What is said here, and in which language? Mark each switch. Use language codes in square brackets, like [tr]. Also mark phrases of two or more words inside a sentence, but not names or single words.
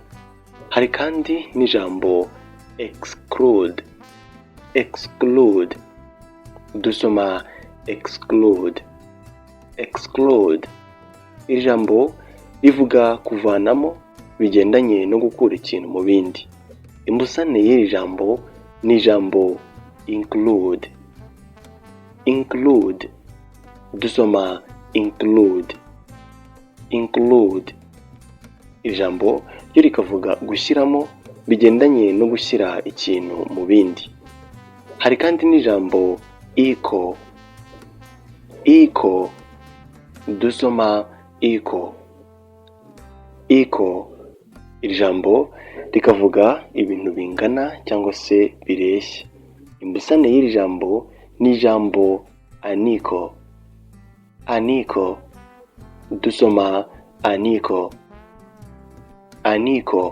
[rw] Hari kandi n'ijambo exclude. Dusoma [en] exclude. exclude. [rw] Iri jambo rivuga kuvanamo bigendanye no gukura ikintu mu bindi. Imbusane y'iri jambo ni ijambo include. Include. Dusoma include. Include. Iri jambo ryo rikavuga gushyiramo bigendanye no gushyira ikintu mu bindi. Hari kandi n'ijambo equal. Equal. Dusoma equal. Equal. Iri jambo rikavuga ibintu bingana cyangwa se bireshya. Imbusane y'iri jambo ni ijambo unequal. Unequal. Dusoma unequal. Unequal.